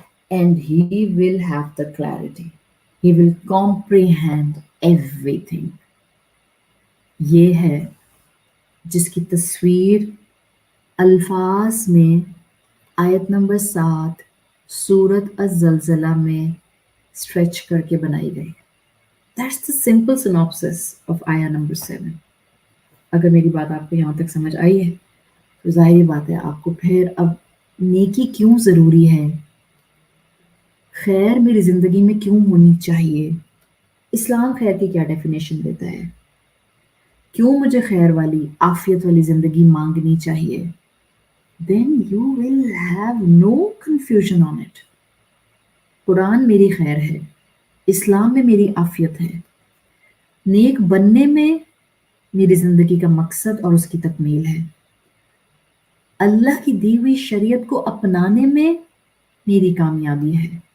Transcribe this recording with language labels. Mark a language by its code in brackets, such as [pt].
[en] And he will have the clarity, he will comprehend everything. [ur] یہ ہے جس کی تصویر الفاظ میں آیت نمبر 7 سورت الزلزلہ میں اسٹریچ کر کے بنائی گئی. [en] That's the simple synopsis of آیا نمبر 7. [ur] اگر میری بات آپ کو یہاں تک سمجھ آئی ہے تو ظاہری بات ہے آپ کو پھر اب نیکی کیوں ضروری ہے، خیر میری زندگی میں کیوں ہونی چاہیے، اسلام خیر کی کیا ڈیفینیشن دیتا ہے، کیوں مجھے خیر والی عافیت والی زندگی مانگنی چاہیے. [en] Then you will have no confusion on it. [ur] قرآن میری خیر ہے، اسلام میں میری عافیت ہے، نیک بننے میں میری زندگی کا مقصد اور اس کی تکمیل ہے، اللہ کی دی ہوئی شریعت کو اپنانے میں میری کامیابی ہے.